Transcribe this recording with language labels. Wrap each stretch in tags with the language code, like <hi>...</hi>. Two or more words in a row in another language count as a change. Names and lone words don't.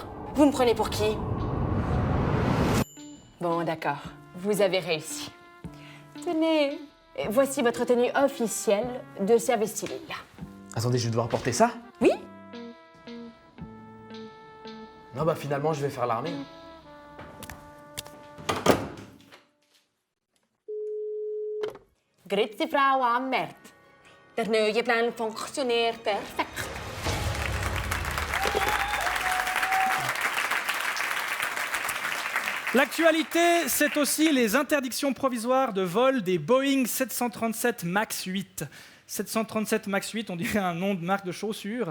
<fr>Vous me prenez pour qui? Bon, d'accord. Vous avez réussi. Tenez, voici votre tenue officielle de service civil. Attendez, je vais devoir porter ça? Oui? Non, bah finalement, je vais faire l'armée.</fr> <de>Grüezi Frau Ammert. Der neue Plan funktioniert perfekt.</de> <fr>L'actualité, c'est aussi les interdictions provisoires de vol des Boeing 737 MAX 8. 737 MAX 8, on dirait un nom de marque de chaussures.</fr>